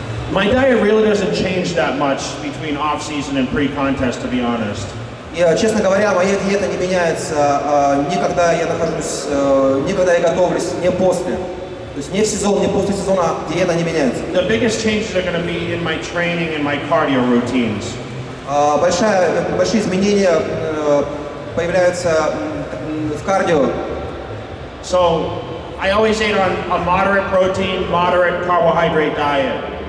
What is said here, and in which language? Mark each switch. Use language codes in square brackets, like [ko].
[en] My diet really doesn't change that much between off-season and pre-contest, to be honest. [ru] И, честно говоря, моя диета не меняется ни когда я нахожусь, ни когда я готовлюсь, не после. То есть не в сезон, не после сезона диета не меняется. [en] The biggest changes are going to be in my training and my cardio routines. [ru] Большие изменения появляются в кардио. [en] So I always ate on a moderate protein, moderate carbohydrate diet.